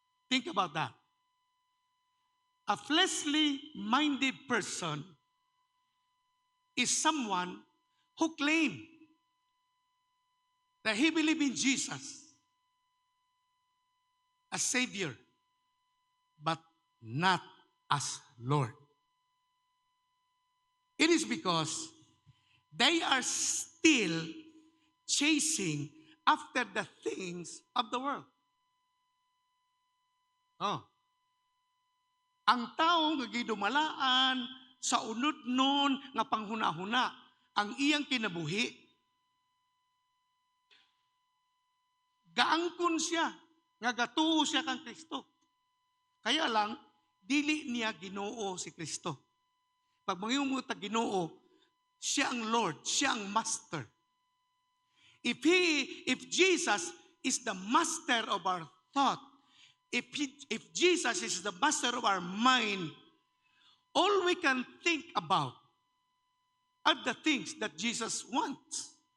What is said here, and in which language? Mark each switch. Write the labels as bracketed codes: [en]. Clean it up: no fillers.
[en] Think about that. A fleshly minded person is someone who claim that he believes in Jesus as Savior, but not as Lord. It is because they are still chasing after the things of the world. [ceb] Ang tao nga gidumalaan sa unod-non nga panghuna-huna, ang iyang kinabuhi, gaangkon siya, nga gatuo siya kang Kristo. Kaya lang, dili niya Ginoo si Kristo. Pag mangyong ta Ginoo, siya ang Lord, siya ang Master. [en] If Jesus is the master of our thought, if Jesus is the master of our mind, all we can think about are the things that Jesus wants.